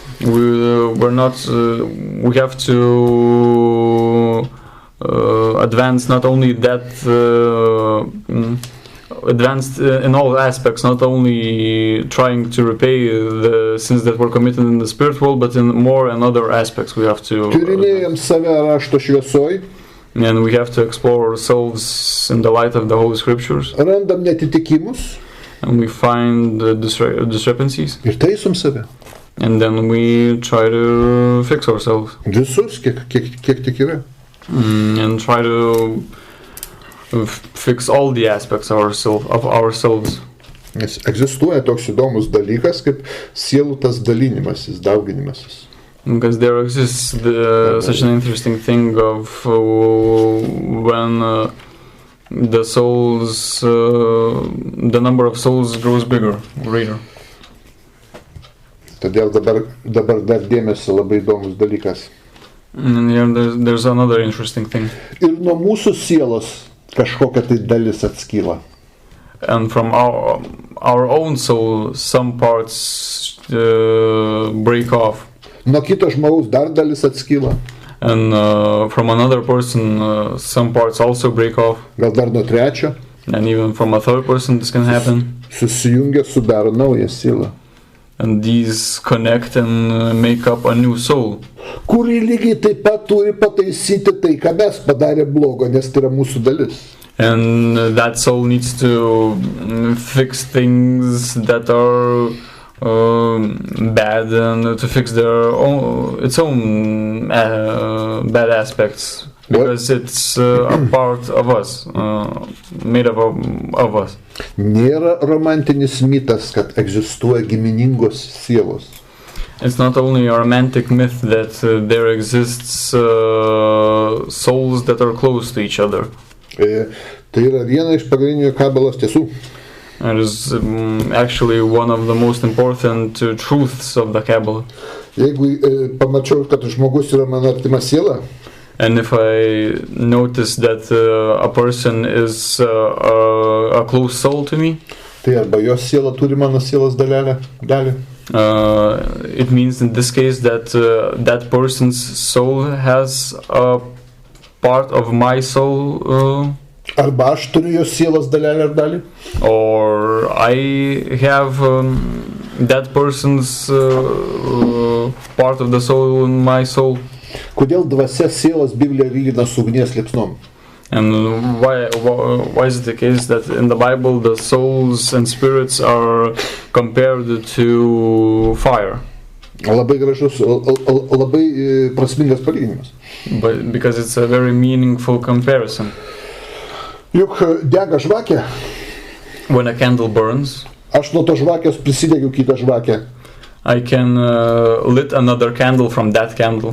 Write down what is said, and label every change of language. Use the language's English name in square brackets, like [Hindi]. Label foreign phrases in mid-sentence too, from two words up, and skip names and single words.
[English] We have to advance not only that advanced in all aspects, not only trying to repay the sins that were committed in the spirit world, but in more and other aspects we have to [Lithuanian] Tyrinėjam save rašto šviesoj, [English] and we have to explore ourselves in the light of the Holy Scriptures, [Lithuanian] randam netitikimus [English] and we find discrepancies, [Lithuanian] ir taisom save. [English] and then we try to fix ourselves [Lithuanian] Visus, kiek tik yra. [English] and try to fix all the aspects of ourselves. [Lithuanian] Nes egzistuoja toks įdomus dalykas, kaip sielų tas dalinimasis, dauginimasis. [English] Because there exists such an interesting thing of when the souls, the number of souls grows greater. [Lithuanian] Todėl dabar dar dėmesio labai įdomus dalykas. [English] And here there's another interesting thing. [Lithuanian] Ir nuo mūsų sielos kažkokia tai dalis atskyla. [English] And from our own soul, some parts break off. [Lithuanian] Nuo kito žmogaus dar dalis atskyla. [English] And from another person, some parts also break off. [Lithuanian] Gal dar nuo trečio. [English] And even from a third person, this can happen. [Lithuanian] Susijungia, sudaro naują sielą. [English] And these connect and make up a new soul. [Lithuanian] Kuri lygiai taip pat turi pataisyti tai, ką mes padarė blogo, nes tai yra mūsų dalis. [English] And that soul needs to fix things that are bad and to fix its own bad aspects. Because it's a part of us, made up of us. [Lithuanian] Nėra romantinis mitas, kad egzistuoja giminingos sielos. [English] It's not only a romantic myth that there exists souls that are close to each other. [Lithuanian] Tai yra viena iš pagrindinių kabalos tiesų. [English] It is actually one of the most important truths of the Kabbalah. [Lithuanian] Jeigu pamačiau, kad žmogus yra mano artima siela, [English] and if I notice that a person is a close soul to me, [Lithuanian] tai arba jos siela turi mano sielos dalį. [English] It means in this case that that person's soul has a part of my soul. [Lithuanian] Arba aš turiu jos sielos dalį. [English] Or I have that person's part of the soul in my soul. [Lithuanian] Kodėl dvasia sielas Biblija lygina su ugnies liepsnom? [English] And why is it the case that in the Bible the souls and spirits are compared to fire? [Lithuanian] Labai gražus, labai prasmingas palyginimas. [English] But because it's a very meaningful comparison. [Lithuanian] Juk dega žvakė. [English] When a candle burns, [Lithuanian] aš nuo to žvakės prisidegiu kitą žvakę. [English] I can lit another candle from that candle.